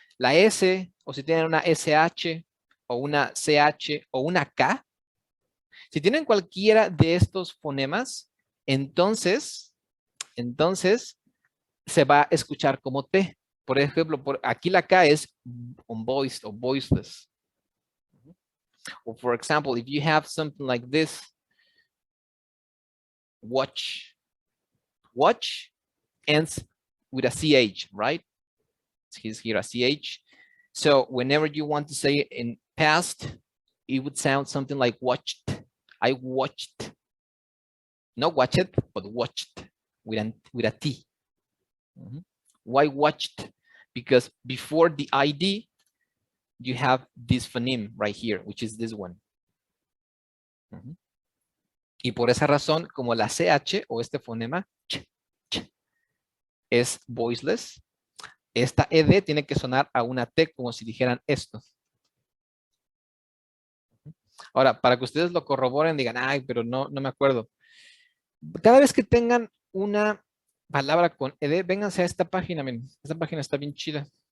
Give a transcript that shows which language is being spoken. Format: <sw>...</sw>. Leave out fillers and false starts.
<es>La S, o si tienen una SH, o una CH, o una K, si tienen cualquiera de estos fonemas, entonces se va a escuchar como T. Por ejemplo, aquí la K es unvoiced o voiceless.</es> <en>Or for example, if you have something like this, watch. Watch ends with a CH, right? Here's here a CH. So whenever you want to say it in past, it would sound something like watched. I watched. Not watch it, but watched with a T. Why watched? Because before the ID, you have this phoneme right here, which is this one.</en> <es>Y por esa razón, como la CH o este fonema es voiceless, esta ED tiene que sonar a una T como si dijeran esto. Ahora, para que ustedes lo corroboren, digan, ay, pero no me acuerdo. Cada vez que tengan una palabra con ED, vénganse a esta página, miren, esta página está bien chida.</es>